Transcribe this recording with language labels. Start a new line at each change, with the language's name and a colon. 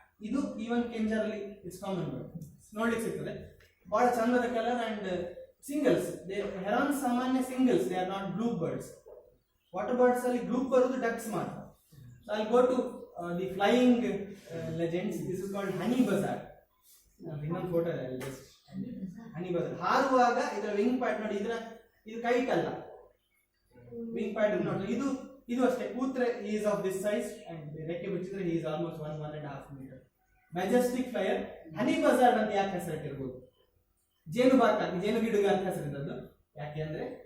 Kannada: ಇದು even ಕೆಂಜರಲ್ಲಿ
English: it's common bird,
Kannada: ನೋಡ್ಲಿಕ್ಕೆ ಸಿಗ್ತದೆ. ಬಹಳ ಚಂದದ
English: Colour and singles. Heron ಸಾಮಾನ್ಯ singles, they are not group birds.
Kannada: Water birds ಅಲ್ಲಿ ಗ್ರೂಪ್ ಬರುವುದು ಡಕ್ಸ್ ಮಾತ್ರ.
English: So I'll go to the flying legends. This is called honey buzzard.
Kannada: ಇನ್ನೊಂದು ಫೋಟೋ ಇದೆ ಅಲ್ಲಿ, ಹನಿ ಬಜಾರ್. ಹಾರುವಾಗ ಇದರ ವಿಂಗ್ ಪ್ಯಾಡ್ ನೋಡಿ, ಇದು ಕೈಟ್ ಅಲ್ಲ, ವಿಂಗ್ ಪ್ಯಾಡ್ ನೋಡಿ. ಇದು ಅಷ್ಟೇ.
English: ಕೂತ್ರೆ is of this size and
Kannada: ರೆಕ್ಕೆ ಬಿಚ್ಚಿದ್ರೆ
English: Is almost 1.5 metre. Majestic flyer.
Kannada: ಹನಿ ಬಜಾರ್ಡ್ ಅಂತ ಯಾಕೆ ಹೆಸರಿಟ್ಟಿರ್ಬೋದು? ಜೇನು ಗಿಡಗ ಅಂತ ಹೆಸರಿದ್ದದ್ದು. ಯಾಕೆ ಅಂದ್ರೆ